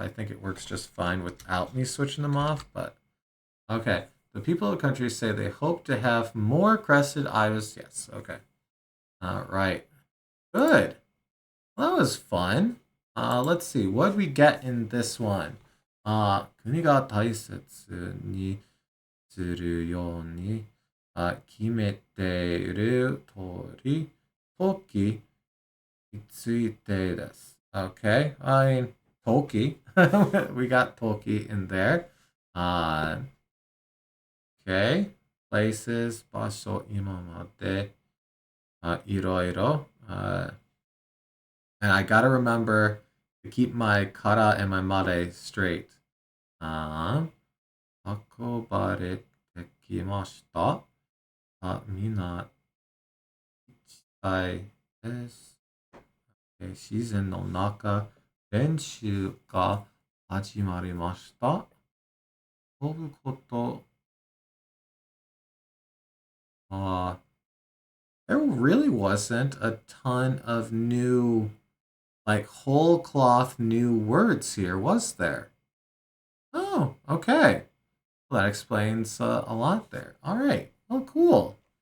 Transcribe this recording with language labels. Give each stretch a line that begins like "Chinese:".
English: I think it works just fine without me switching them off, but okay. The people of the country say they hope to have more crested idols. Yes, okay. All right. Good. Well, that was fun. Let's see. What did we get in this one?
Japanese: 国が大切にするように決めている通り、時についてです.
English: Okay. I mean, Toki. We got Toki in there. Okay.
Japanese: Places, 場所、今まで、いろいろ.
English: And I gotta remember to keep my kara and my mare straight.
Japanese: 運ばれてきました。みんな、行きたいです。シーズンの中、練習が始まりました。
English: 飛ぶこと、there really wasn't a ton of new, like whole cloth new words here, was there? Oh, okay. Well, that explains a lot there. All right. Oh, cool.